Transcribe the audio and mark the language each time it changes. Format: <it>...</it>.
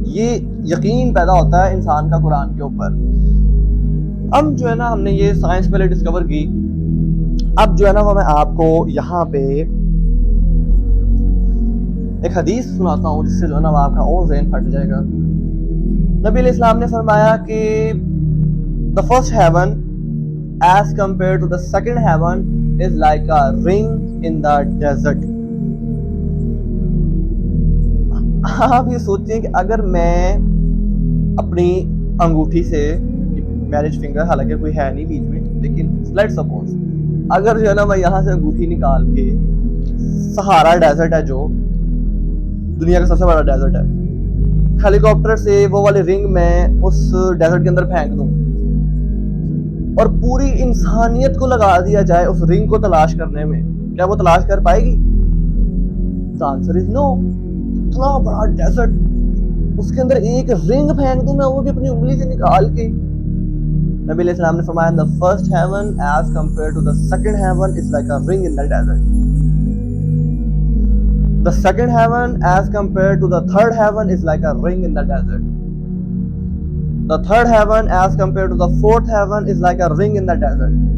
<ur>یہ یقین پیدا ہوتا ہے انسان کا قرآن کے اوپر. اب جو ہے نا ہم نے یہ سائنس پہلے ڈسکور کی. اب جو ہے نا وہ میں آپ کو یہاں پہ ایک حدیث سناتا ہوں جس سے جو ہے نا وہ آپ کا اور ذہن پھٹ جائے گا. نبی علیہ السلام نے فرمایا کہ</ur> <en>the first heaven as compared to the second heaven is like a ring in the desert.</en> <ur>آپ یہ سوچیں کہ اگر میں اپنی انگوٹھی سے میرج فنگر، حالانکہ کوئی ہے نہیں بیچ میں، لیکن</ur> <en>let suppose</en> <ur>اگر جو ہے نا میں یہاں سے انگوٹھی نکال کے سہارا ڈیزرٹ ہے جو دنیا کا سب سے بڑا ڈیزرٹ ہے، ہیلی کاپٹر سے وہ والی رنگ میں اس ڈیزرٹ کے اندر پھینک دوں اور پوری انسانیت کو لگا دیا جائے اس رنگ کو تلاش کرنے میں، کیا وہ تلاش کر پائے گی؟</ur> <en>The answer is no.</en> <ur>اتنا بڑا ڈیزرٹ، اس کے اندر ایک رنگ پھینک دوں میں، وہ بھی اپنی انگلی سے نکال کے. نبی علیہ السلام نے فرمایا</ur> <en>the first heaven as compared to the second heaven is like a ring in the desert. The second heaven as compared to the third heaven is like a ring in the desert. The third heaven as compared to the fourth heaven is like a ring in the desert.</en>